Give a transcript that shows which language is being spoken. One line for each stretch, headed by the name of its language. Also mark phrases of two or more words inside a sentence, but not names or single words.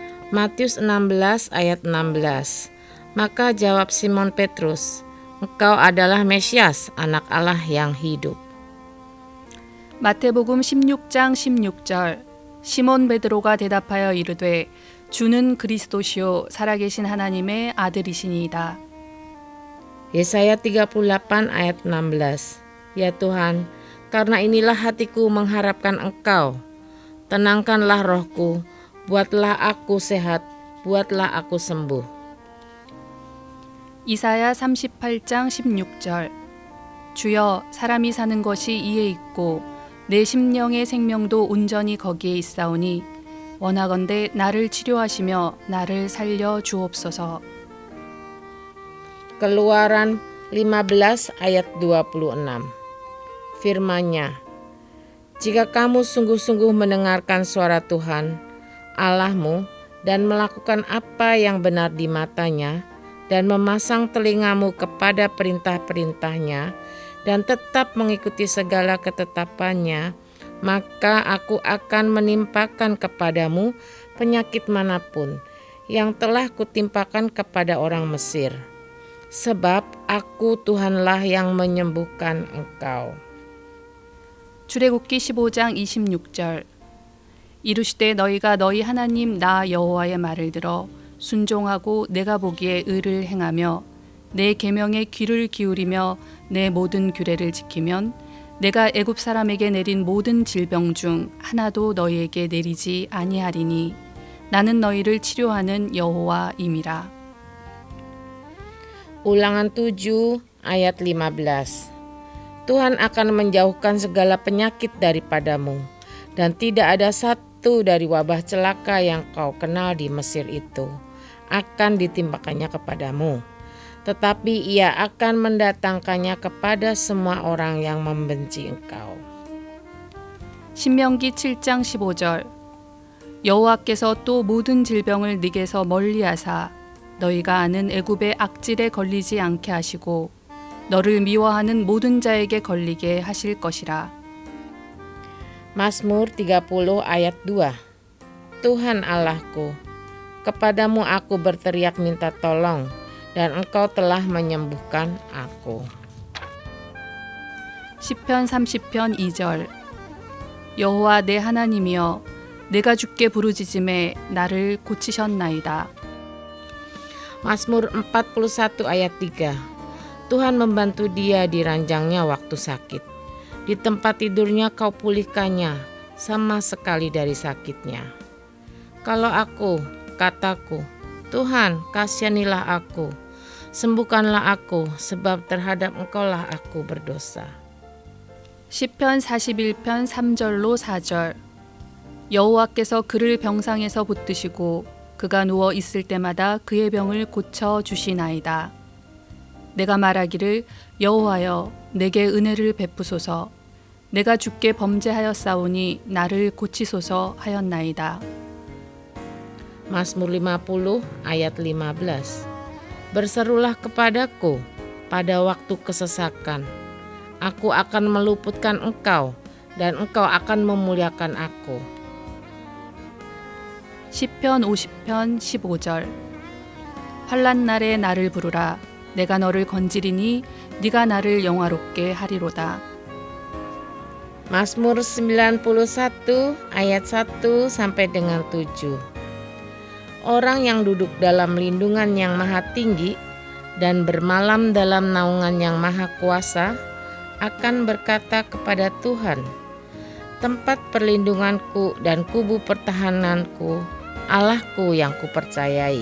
Indonesian: Matius 16 ayat 16. Maka jawab Simon Petrus, "Engkau adalah Mesias, anak Allah yang hidup."
Korean: 마태복음 16장 16절 시몬 베드로가 대답하여 이르되 주는 그리스도시요 살아계신 하나님의 아들이시니이다.
Indonesian: Yesaya 38 ayat 16. Ya Tuhan, karena inilah hatiku mengharapkan Engkau. Tenangkanlah rohku, buatlah aku sehat, buatlah aku sembuh.
Korean: 이사야 38장 16절 주여 사람이 사는 것이 이에 있고 내 심령의 생명도 온전히 거기에 있사오니 원하건대 나를 치료하시며 나를 살려 주옵소서.
Indonesian: Keluaran 15 ayat 26. Firman-Nya, jika kamu sungguh-sungguh mendengarkan suara Tuhan Allahmu dan melakukan apa yang benar di matanya dan memasang telingamu kepada perintah-perintahnya dan tetap mengikuti segala ketetapannya, maka aku akan menimpakan kepadamu penyakit manapun yang telah kutimpakan kepada orang Mesir. Sebab aku Tuhanlah yang menyembuhkan engkau.
Korean: 출애굽기 15장 26절 이르시되 너희가 너희 하나님 나 여호와의 말을 들어 순종하고 내가 보기에 의를 행하며 내 계명에 귀를 기울이며 내 모든 규례를 지키면 내가 애굽 사람에게 내린 모든 질병 중 하나도 너희에게 내리지 아니하리니 나는 너희를 치료하는 여호와임이라.
Indonesian: Ulangan 7 ayat 15. Tuhan akan menjauhkan segala penyakit daripadamu, dan tidak ada satu dari wabah celaka yang kau kenal di Mesir itu akan ditimpakannya kepadamu. Tetapi ia akan mendatangkannya kepada semua orang yang membenci engkau.
Korean: 신명기 7장 15절 여호와께서 또 모든 질병을 네게서 멀리하사 너희가 아는 애굽의 악질에 걸리지 않게 하시고 너를 미워하는 모든 자에게 걸리게 하실 것이라.
Indonesian: Mazmur 30 ayat 2. Tuhan Allahku, kepadamu aku berteriak minta tolong, dan engkau telah menyembuhkan aku.
Korean: 시편 30편 2절 여호와 내 하나님이여 내가 주께 부르짖음에 나를 고치셨나이다.
Indonesian: Mazmur 41 ayat 3. Tuhan membantu dia di ranjangnya waktu sakit. Di tempat tidurnya kau pulihkannya sama sekali dari sakitnya. Kalau aku, kataku, Tuhan kasihanilah aku, sembuhkanlah aku, sebab terhadap engkaulah aku berdosa.
Korean: 시편 41편 3절로 4절 여호와께서 그를 병상에서 붙드시고 그가 누워 있을 때마다 그의 병을 고쳐 주시나이다. 내가 말하기를 여호와여 내게 은혜를 베푸소서 내가 주께 범죄하였사오니 나를 고치소서 하였나이다.
Indonesian: Mazmur 50 ayat 15. Berserulah kepadaku pada waktu kesesakan. Aku akan meluputkan engkau dan engkau akan memuliakan aku.
Korean: 시편 50편 15절 환난 날에 나를 부르라 내가 너를 건지리니 네가 나를 영화롭게 하리로다.
Indonesian: Mazmur 91 ayat 1 sampai dengan 7. Orang yang duduk dalam lindungan yang maha tinggi dan bermalam dalam naungan yang maha kuasa akan berkata kepada Tuhan, tempat perlindunganku dan kubu pertahananku, Allahku yang kupercayai.